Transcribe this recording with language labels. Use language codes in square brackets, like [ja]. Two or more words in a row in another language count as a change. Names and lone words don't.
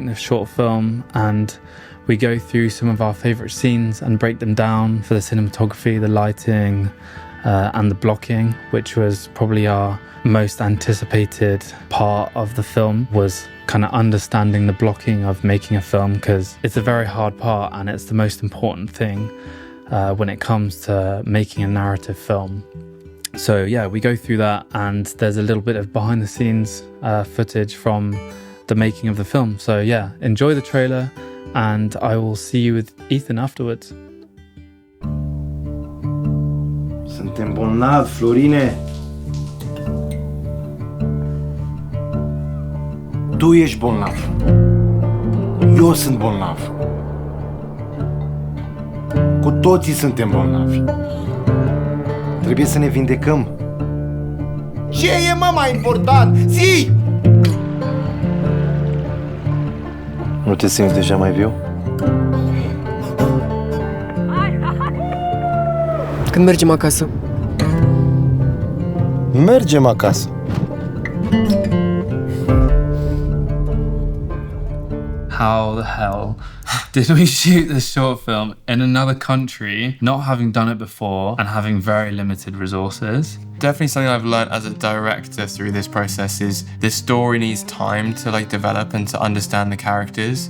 [en] the short film, and we go through some of our favorite scenes and break them down for the cinematography, the lighting, and the blocking, which was probably our most anticipated part of the film, was kind of understanding the blocking of making a film, because it's a very hard part and it's the most important thing when it comes to making a narrative film. So yeah, we go through that, and there's a little bit of behind the scenes footage from the making of the film. So yeah, enjoy the trailer, and I will see you with Ethan afterwards. [ro] Suntem bolnavi, Florine. Tu ești bolnav. Eu sunt bolnav. Cu toții suntem bolnavi. Trebuie să ne vindecăm. Ce e, mă, mai important? Zi! Nu te simți deja mai viu? Când mergem acasă? Mergem acasă. [en] How the hell did we shoot this short film in another country, not having done it before and having very limited resources? Definitely something I've learned as a director through this process is the story needs time to like develop and to understand the characters.